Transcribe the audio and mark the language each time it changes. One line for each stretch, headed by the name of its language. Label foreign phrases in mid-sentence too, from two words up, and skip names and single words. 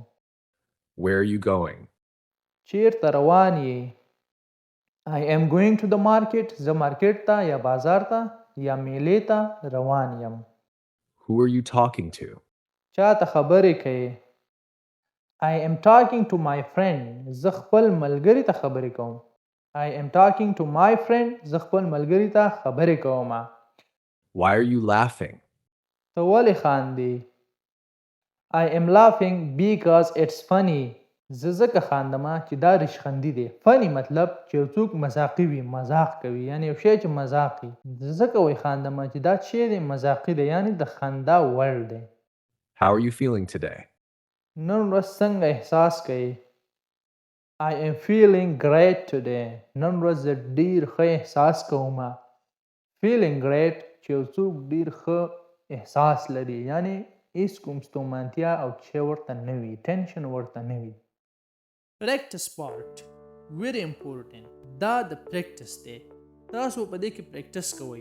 English: Where are you going?
Pashto: چیرته روان یې؟
English: I am going to the market.
Pashto: زه مارکیټ ته یا بازار ته یا میلې ته روان یم.
English: Who are you talking to?
Pashto: چا ته خبرې کوې؟
English: I am talking to my friend.
Pashto: زه خپل ملګري ته خبرې کوم.
English: I am talking to my friend.
Pashto: زه خپل ملګري ته خبرې کوم.
English: Why are you laughing?
Pashto: ته ولې خاندې؟
English: I am laughing because it's funny.
Pashto: زه ځکه خاندمه چې دا ریشخندي دی. فني مطلب چې یو څوک مذاقي وي، مزاق کوي، یعنی یو شی چې مزاق وي. زه ځکه وایي خاندمه چې دا شی دی مزاقي دی، یعنی د خندا وړ دی.
English: How are you feeling today?
Pashto: نن ورځ څنګه احساس کوي؟
English: I am feeling great today.
Pashto: نن ورځ زه ډیر ښه احساس کوم.
English: feeling great
Pashto: چې یو څوک ډیر ښه احساس لري، یعنی هیڅ کوم ستومانتیا او چې ورته نه وي، ټینشن ورته نه وي.
English: practice part very important.
Pashto: دا د پریکټس دی. تاسو په دې کې پریکټس کوئ.